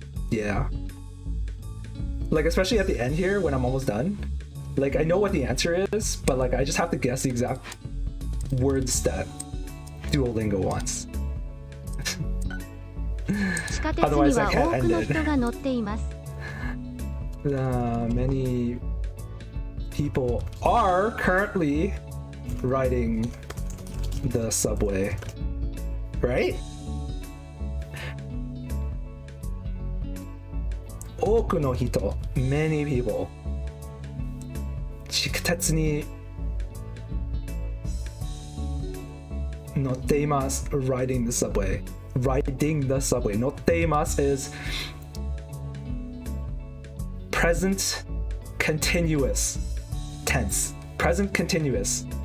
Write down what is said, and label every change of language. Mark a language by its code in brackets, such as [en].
[en] Yeah. Like, especially at the end here when I'm almost done. Like, I know what the answer is, but like I just have to guess the exact words that Duolingo wants. [ja] 地下鉄には多くの人が乗っています。 [en] Many people are currently riding the subway, right? [ja] 多くの人 [en] many people [ja] 地下鉄に乗っています [en] riding the subway [ja] 乗っています [en] is present continuous tense present continuous